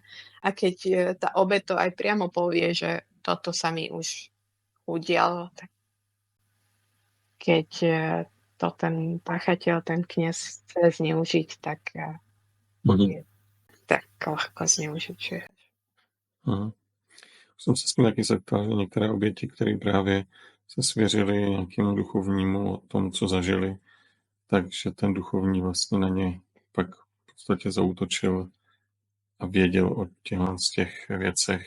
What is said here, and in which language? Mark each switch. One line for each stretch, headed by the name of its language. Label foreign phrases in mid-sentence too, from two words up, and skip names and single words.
Slovak: A keď tá obeť to aj priamo povie, že toto sa mi už udialo, tak keď to ten páchateľ, ten kňaz chce zneužiť, tak je tak ľahko zneužiť.
Czech: Jsem se s tím taky setkal, že některé oběti, které právě se svěřili nějakému duchovnímu o tom, co zažili, takže ten duchovní vlastně na ně pak v podstatě zaútočil a věděl o těch věcech.